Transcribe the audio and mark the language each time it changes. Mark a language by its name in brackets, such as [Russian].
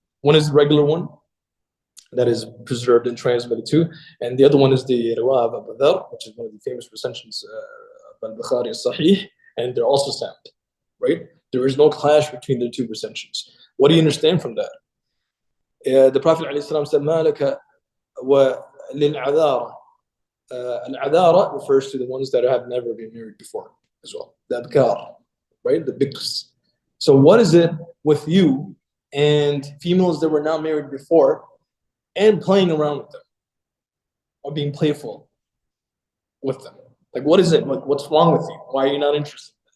[English] One is the regular one that is preserved and transmitted to, and the other one is the Riwayah of Abu Dharr, which is one of the famous recensions of al-Bukhari Sahih, and they're also sound. Right? There is no clash between the two recensions. What do you understand from that? The Prophet ﷺ said, [Arabic] مَا لَكَ وَلِلْعَذَارَ. [English] Al-'adhara refers to the ones that have never been married before as well. The abkar, right? The biks. So what is it with you and females that were not married before and playing around with them or being playful with them? Like, what is it? What's wrong with you? Why are you not interested?